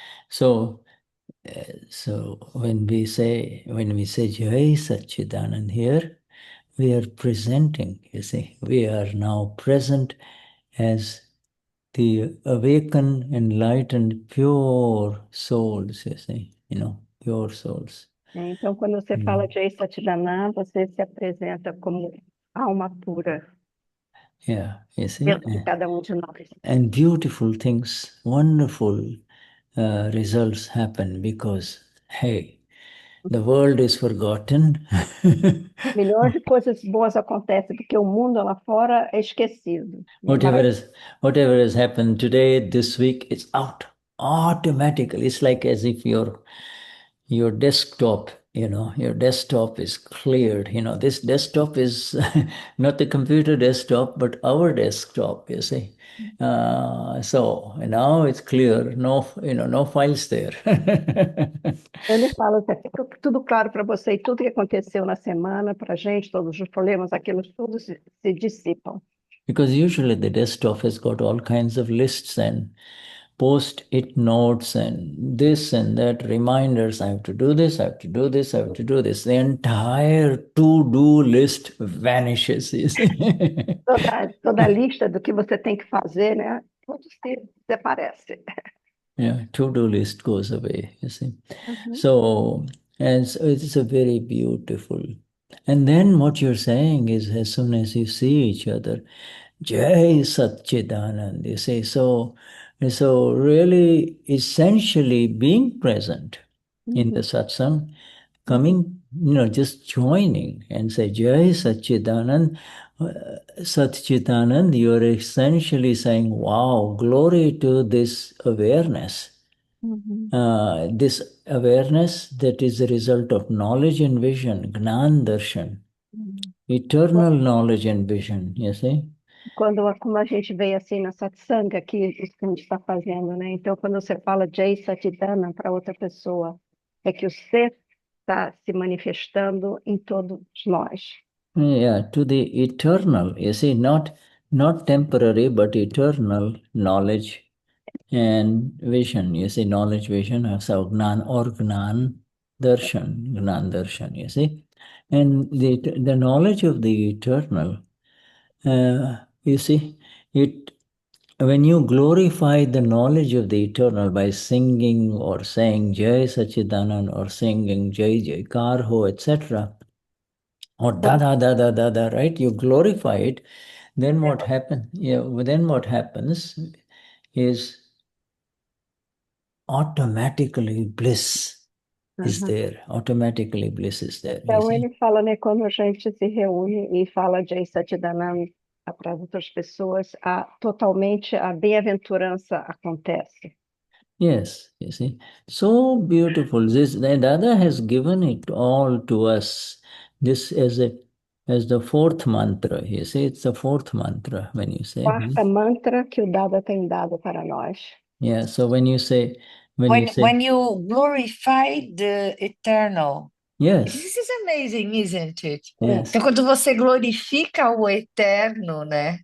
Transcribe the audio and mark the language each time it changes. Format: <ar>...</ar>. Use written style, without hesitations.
<en>So when we say Jai Satchidanand here, we are presenting, you see, we are now present as the awakened, enlightened, pure souls, you see, pure souls.</en> <pt>Então, quando você fala de Jai Satchidanand, você se apresenta como alma pura.</pt> <en>Yeah, you see.</en> <pt>Dentro de cada de nós.</pt> <en>And beautiful things, wonderful results happen because, hey, the world is forgotten.</en> <pt>Milhões de coisas boas acontecem porque o mundo lá fora é esquecido.</pt> <en>Whatever has happened today, this week, it's out automatically. It's like as if your desktop, your desktop is cleared. This desktop is not the computer desktop, but our desktop, you see. So now it's clear, no files there.</en> <pt>Ele fala assim, fica tudo claro para você e tudo que aconteceu na semana, para a gente, todos os problemas, aquilo tudo se dissipam.</pt> <en>Because usually the desktop has got all kinds of lists and post-it notes and this and that, reminders, I have to do this, I have to do this, I have to do this. The entire to-do list vanishes. You see?</en> <pt>Toda a lista do que você tem que fazer, né? Tudo se desaparece.</pt> <en>Yeah, to-do list goes away, you see. So it's a very beautiful. And then what you're saying is as soon as you see each other, Jai Satchidanand, you say, so really essentially being present in the satsang, coming, just joining and say Jai Satchidanand, Satchidanand, you're essentially saying, wow, glory to this awareness. This awareness that is the result of knowledge and vision, Gnan Darshan, eternal knowledge and vision, you see.</en> <pt>Como a gente vê assim na satsanga, aqui, isso que a gente está fazendo, né? Então, quando você fala Jai Satidana para outra pessoa, é que o ser está se manifestando em todos nós.</pt> <en>Yeah, to the eternal, you see, not temporary, but eternal knowledge and vision. You see, knowledge, vision, so Gnan or Gnan Darshan, you see. And the knowledge of the eternal, you see, it when you glorify the knowledge of the eternal by singing or saying Jai Sachidanan or singing Jai Jai Karho, etc., or Dada Dada Dada, right? You glorify it, then what happens? Yeah, then what happens is automatically bliss is there. Automatically bliss is there.</en> <pt>Então, ele fala, né, quando a gente se reúne e fala Jai Satchidananda para as outras pessoas, totalmente a bem-aventurança acontece.</pt> <en>Yes, you see. So beautiful. This the Dada has given it all to us. This as the fourth mantra. You see, it's the fourth mantra when you say.</en> <pt>Quarta mantra que o Dada tem dado para nós.</pt> <en>Yeah. So when you say when you glorify the eternal. Yes. This is amazing, isn't it? Yes.</en> <pt>Então, quando você glorifica o eterno, né?</pt>